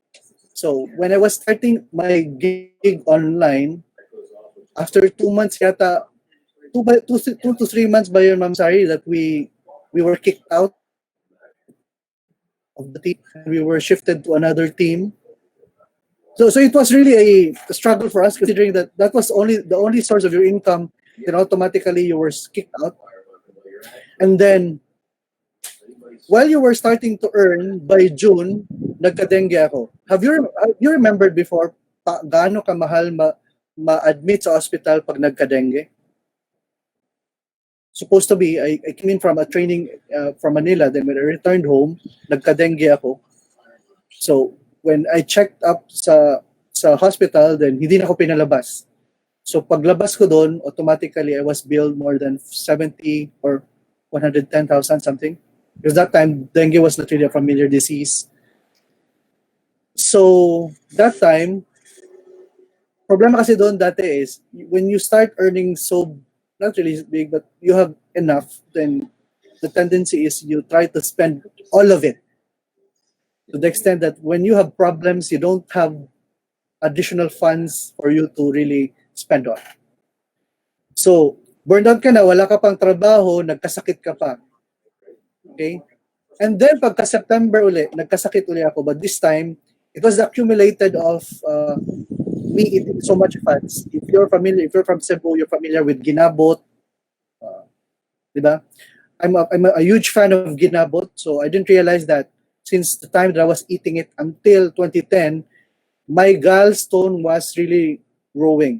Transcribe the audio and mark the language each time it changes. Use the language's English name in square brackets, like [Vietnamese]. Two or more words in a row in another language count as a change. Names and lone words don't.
[English] So when I was starting my gig online, After 2 months yata, 2 to 3 months by yun, Ma'am Sari, that we were kicked out of the team and we were shifted to another team. So it was really a struggle for us, considering that that was only the only source of your income. Then automatically you were kicked out. And then while you were starting to earn by June, [Filipino] nagka-dengue ako. [English] Have you remembered before [Filipino] gaano kamahal ma-admit sa hospital pag nagka-dengue? [English] Supposed to be, I came in from a training from Manila. Then when I returned home, [Filipino] nagka-dengue ako. [English] So when I checked up [Filipino] sa hospital, then hindi na ako pinalabas. So paglabas ko doon, [English] automatically I was billed more than 70 or 110,000 something. Because that time, dengue was not really a familiar disease. So that time, [Filipino] problema kasi doon dati [English] is, when you start earning so, not really big, but you have enough, then the tendency is you try to spend all of it. To the extent that when you have problems, you don't have additional funds for you to really spend on. [Filipino] So, burned out ka na, wala ka pang trabaho, nagkasakit ka pa. Okay? [English] And then, [Filipino] pagka-September uli, nagkasakit uli ako. [English] But this time, it was accumulated of me eating so much fats. If you're from Cebu, you're familiar with ginabot. Diba? I'm a huge fan of ginabot, so I didn't realize that since the time that I was eating it until 2010, my gallstone was really growing.